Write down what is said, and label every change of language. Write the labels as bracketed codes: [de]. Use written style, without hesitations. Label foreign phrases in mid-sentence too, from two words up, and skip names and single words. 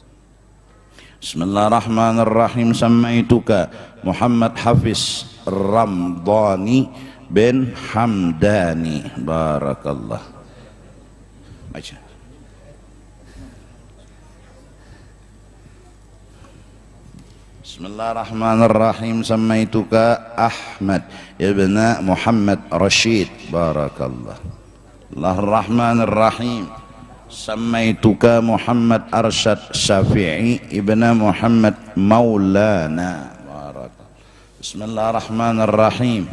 [ar] بسم الله الرحمن الرحيم سمعتك Muhammad Hafiz Ramdhani bin Hamdani. بارك الله. Baca. بسم الله الرحمن الرحيم. Samaituka Ahmad ibn Muhammad Rashid. بارك الله. بسم الله الرحمن الرحيم. سمعتك Muhammad Arsyad Syafi'i ibn Muhammad Maulana. بارك الله. بسم الله الرحمن الرحيم.